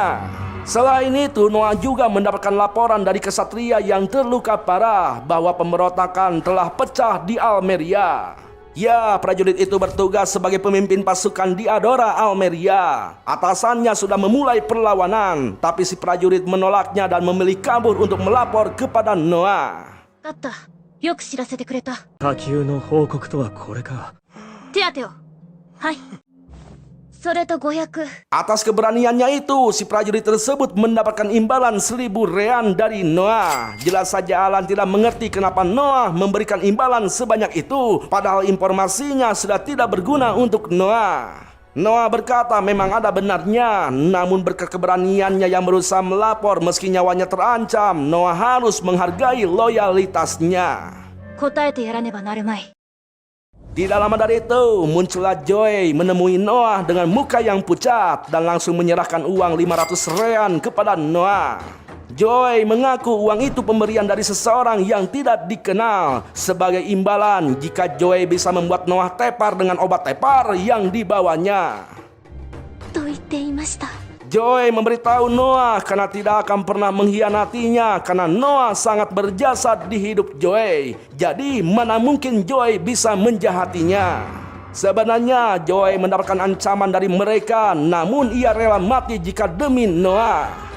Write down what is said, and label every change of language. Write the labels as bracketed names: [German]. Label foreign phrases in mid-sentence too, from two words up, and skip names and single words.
[Indonesian] Selain itu, Noah juga mendapatkan laporan dari kesatria yang terluka parah bahwa pemberontakan telah pecah di Almeria. Ya, prajurit itu bertugas sebagai pemimpin pasukan di Adora, Almeria. Atasannya sudah memulai perlawanan, tapi si prajurit menolaknya dan memilih kabur untuk melapor kepada Noah. [Japanese] あった。よく知らせてくれた。火球の報告とはこれか。手当てを。はい。それと500。 [Indonesian] Atas keberaniannya itu, si prajurit tersebut mendapatkan imbalan 1000 rean dari Noah. Jelas saja Alan tidak mengerti kenapa Noah memberikan imbalan sebanyak itu, padahal informasinya sudah tidak berguna untuk Noah. Noah berkata memang ada benarnya, namun berkat keberaniannya yang berusaha melapor meski nyawanya terancam, Noah harus menghargai loyalitasnya. [Japanese] 答えてやらねばなるまい。 [Indonesian] Tidak lama dari itu, muncullah Joy menemui Noah dengan muka yang pucat dan langsung menyerahkan uang 500 rean kepada Noah. Joy mengaku uang itu pemberian dari seseorang yang tidak dikenal sebagai imbalan jika Joy bisa membuat Noah tepar dengan obat tepar yang dibawanya. [Japanese] と言っていました。 [Indonesian] Joy memberitahu Noah karena tidak akan pernah mengkhianatinya karena Noah sangat berjasa di hidup Joy. Jadi mana mungkin Joy bisa menjahatinya. Sebenarnya Joy mendapatkan ancaman dari mereka, namun ia rela mati jika demi Noah.